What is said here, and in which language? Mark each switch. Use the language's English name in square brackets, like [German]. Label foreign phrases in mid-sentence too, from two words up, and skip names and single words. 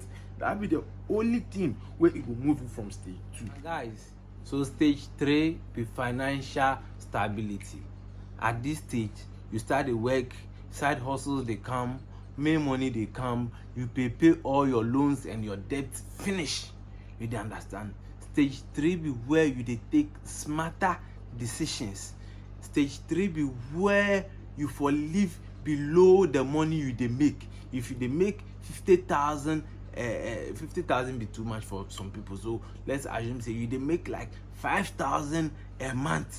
[Nigerian Pidgin] That be the only thing where it will move you from stage 2. Guys, so stage 3 be financial stability. At this stage, you start the work, side hustles they come, main money they come, you pay all your loans and your debt finish. You dey understand. Stage 3 be where you dey take smarter decisions. Stage 3 be where you for live below the money you dey make. If you dey make 50,000 50,000 be too much for some people, so let's assume say you dey make like 5,000 a month.